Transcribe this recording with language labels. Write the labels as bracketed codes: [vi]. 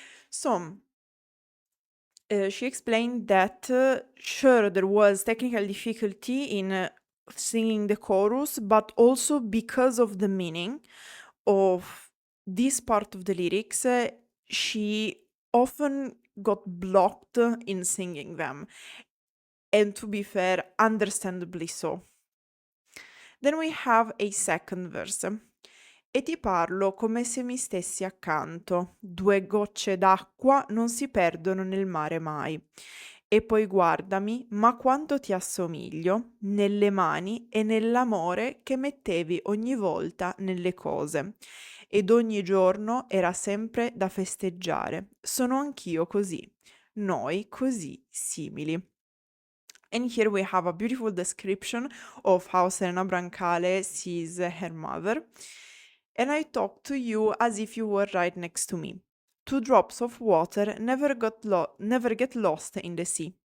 [en] So she explained that sure, there was technical difficulty in singing the chorus, but also because of the meaning of this part of the lyrics, she often got blocked in singing them. And to be fair, understandably so. Then we have a second verse. [it] E ti parlo come se mi stessi accanto. 2 gocce d'acqua non si perdono nel mare mai. E poi guardami, ma quanto ti assomiglio nelle mani e nell'amore che mettevi ogni volta nelle cose. Ed ogni giorno era sempre da festeggiare. Sono anch'io così. Noi così simili. [en] And here we have a beautiful description of how Serena Brancale sees her mother. And I talk to you as if you were right next to me. 2 drops of water never get lost in the sea.